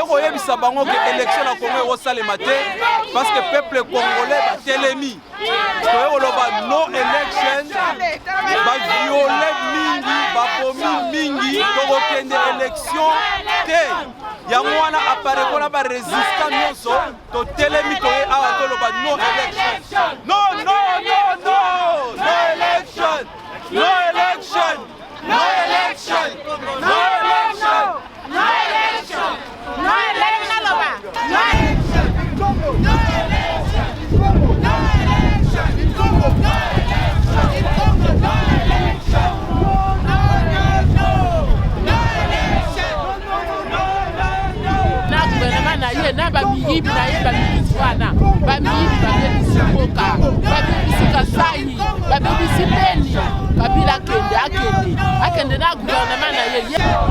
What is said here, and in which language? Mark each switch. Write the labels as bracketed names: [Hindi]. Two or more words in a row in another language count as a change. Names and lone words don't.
[Lingala] koyebisa bango ke élection na Congo ekosalema te [French] parce que peuple congolais [Lingala] batelemi toye koloba [English] no election [Lingala] baviole mingi babomi mingi tokokende élection te yango wana aparekona barésistant nyonso totelemi toye awa toloba [English] no election no election no [Lingala] election no election no election no election no election no na bamiyibi na ye bamibisi wana bamiyibi babebisi mboka babebisi kasai babebisi beni Kabila akende na gouvernement na ye